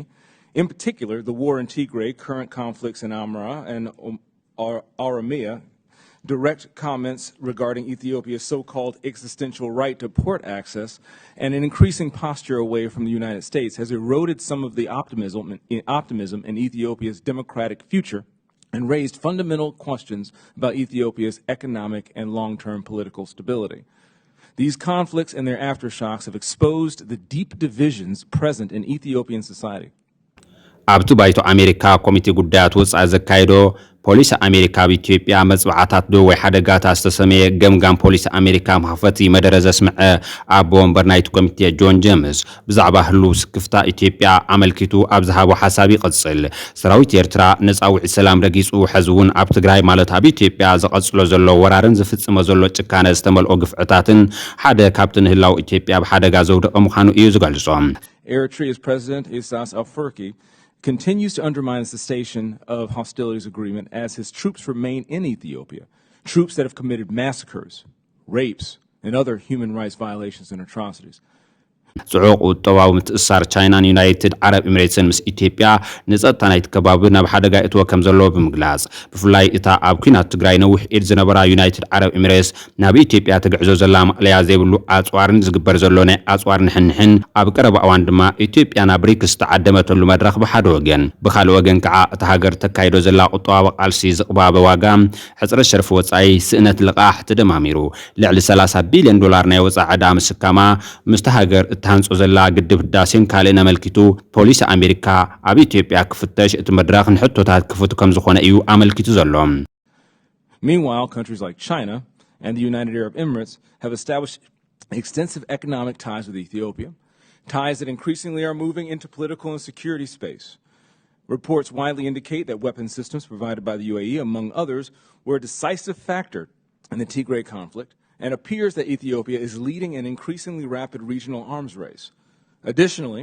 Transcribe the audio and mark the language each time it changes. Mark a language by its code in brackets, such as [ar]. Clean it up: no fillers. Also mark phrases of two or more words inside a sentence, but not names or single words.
[en] In particular, the war in Tigray, current conflicts in Amhara and Oromia, direct comments regarding Ethiopia's so-called existential right to port access, and an increasing posture away from the United States has eroded some of the optimism in Ethiopia's democratic future and raised fundamental questions about Ethiopia's economic and long-term political stability. These conflicts and their aftershocks have exposed the deep divisions present in Ethiopian society. [ti] ኣብቲ ባይቶ ኣሜሪካ ኮሚቴ ጉዳያት ወጻኢ ዘካየዶ ፖሊሲ ኣሜሪካ ብኢትዮጵያ መጽባዕታት ዶ ወይ ሓደጋታት ዝተሰመየ ገምጋም ፖሊሲ ኣሜሪካ መኽፈቲ መደረ ዘስምዐ ኣቦ ወንበር ናይቲ ኮሚቴ ጆን ጀምስ ብዛዕባ ህሉ ስክፍታ ኢትዮጵያ ኣመልኪቱ ኣብ ዝሃቦ ሓሳብ ይቕጽል። ሰራዊት ኤርትራ ነፃ ውዒ ሰላም ረጊጹ ሕዚ እውን ኣብ ትግራይ ማለት ኣብ ኢትዮጵያ ዘቐጽሎ ዘሎ ወራርን ዝፍጽሞ ዘሎ ጭካነ ዝተመልኦ ግፍዕታትን ሓደ ካብቲ ንህላው ኢትዮጵያ ብሓደጋ ዘውደቐ ምዃኑ እዩ ዝገልጾም። [en] Eritrea's President Isaias Afwerki continues to undermine the cessation of hostilities agreement as his troops remain in Ethiopia, troops that have committed massacres, rapes, and other human rights violations and atrocities. [ti] ጽዑቕ ቁጠባዊ ምትእስሳር ቻይናን ዩናይትድ ዓረብ ኤሚሬትስን ምስ ኢትዮጵያ ንጸጥታ ናይቲ ከባቢ ናብ ሓደጋ እትወ ከም ዘለዎ ብምግላጽ ብፍላይ እታ ኣብ ኩናት ትግራይ ነዊሕ ኢድ ዝነበራ ዩናይትድ ዓረብ ኤሚሬትስ ናብ ኢትዮጵያ ትግዕዞ ዘላ መቕለያ ዘይብሉ ኣጽዋርን ዝግበር ዘሎ ናይ ኣጽዋር ንሕንሕን ኣብ ቀረባ እዋን ድማ ኢትዮጵያ ናብ ብሪክስ ተዓደመተሉ መድረኽ ብሓደ ወገን ብኻልእ ወገን ከዓ እታ ሃገር ተካይዶ ዘላ ቁጠባዊ ቃልሲ ዝቕባበ ዋጋ ሕፅረት ሸርፊ ወጻኢ ስእነት ልቓሕ ተደማሚሩ ልዕሊ $30 ቢልዮን ናይ ወጻኢ ዕዳ ምስካማ ምስታ ሃገር ታንጾ ዘላ ግድብ ህዳሴን ካልእ ነመልኪቱ ፖሊሲ ኣሜሪካ ኣብ ኢትዮጵያ ክፍተሽ እቲ መድረኽ ንሕቶታት ክፍቱ ከም ዝኾነ እዩ ኣመልኪቱ ዘሎ። [en] Meanwhile, countries like China and the United Arab Emirates have established extensive economic ties with Ethiopia, ties that increasingly are moving into political and security space. Reports widely indicate that weapon systems provided by the UAE, among others, were a decisive factor in the Tigray conflict, and appears that Ethiopia is leading an increasingly rapid regional arms race.